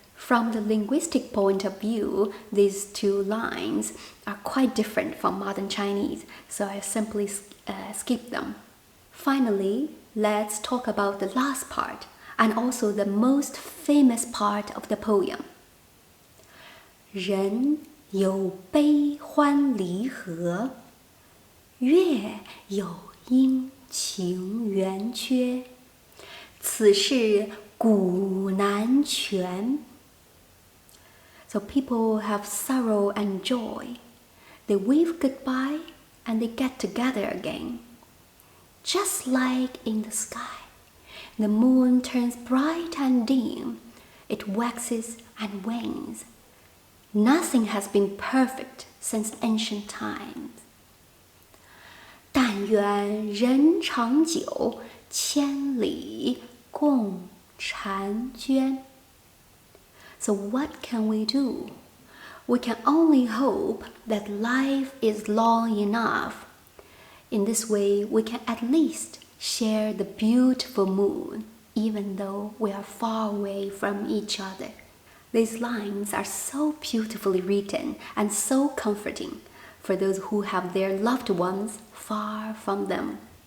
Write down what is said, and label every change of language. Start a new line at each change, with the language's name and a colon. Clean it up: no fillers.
English: From the linguistic point of view, these two lines are quite different from modern Chinese, so I simply skip them. Finally, let's talk about the last part, and also the most famous part of the poem.
Chinese: 人有悲欢离合，月有阴晴圆缺，此事古难全。
English: So people have sorrow and joy. They wave goodbye and they get together again. Just like in the sky, the moon turns bright and dim. It waxes and wanes. Nothing has been perfect since ancient times.
Chinese: 但愿人长久，千里共婵娟。
English: So what can we do? We can only hope that life is long enough. In this way, we can at least share the beautiful moon, even though we are far away from each other. These lines are so beautifully written and so comforting for those who have their loved ones far from them.